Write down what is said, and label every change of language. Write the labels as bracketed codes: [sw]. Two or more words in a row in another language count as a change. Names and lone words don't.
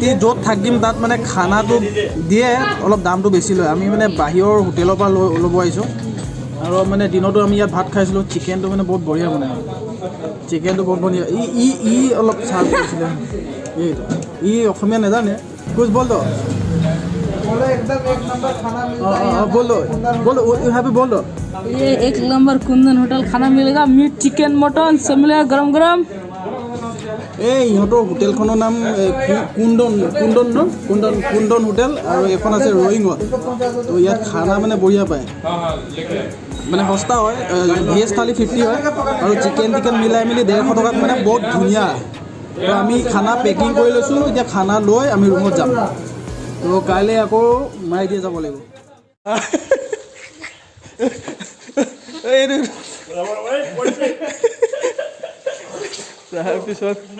[as] য'ত থাকিম তাত মানে খানাটো দিয়ে অলপ দামটো বেছি লয় আমি মানে বাহিৰৰ হোটেলৰ পৰা ল'ব আহিছোঁ আৰু মানে দিনতো আমি ইয়াত ভাত খাইছিলোঁ চিকেনটো মানে বহুত বঢ়িয়া বনায় চিকেনটো বহুত বঢ়িয়া ই অলপ চাল কৰিছিলে ই অসমীয়া নাজানে [hi] कुछ बोल दो एकदम एक नंबर खाना मिलता है बोलो यहाँ पे बोल दो ये 1 नंबर कुंदन होटल खाना मिलेगा मीट चिकन मटन सब मिलेगा गरम गरम [as] এই ইহঁতৰ হোটেলখনৰ নাম কুন্দন হোটেল আৰু এখন আছে ৰয়িঙত তো ইয়াত খানা মানে বঢ়িয়া পায় মানে সস্তা হয় ভেজ থালি 50 হয় আৰু চিকেন মিলাই মেলি 150 টকাত মানে বহুত ধুনীয়া তো আমি খানা পেকিং কৰি লৈছোঁ এতিয়া খানা লৈ আমি ৰুমত যাম তো কাইলৈ আকৌ মায়দিয়া যাব লাগিব তাৰপিছত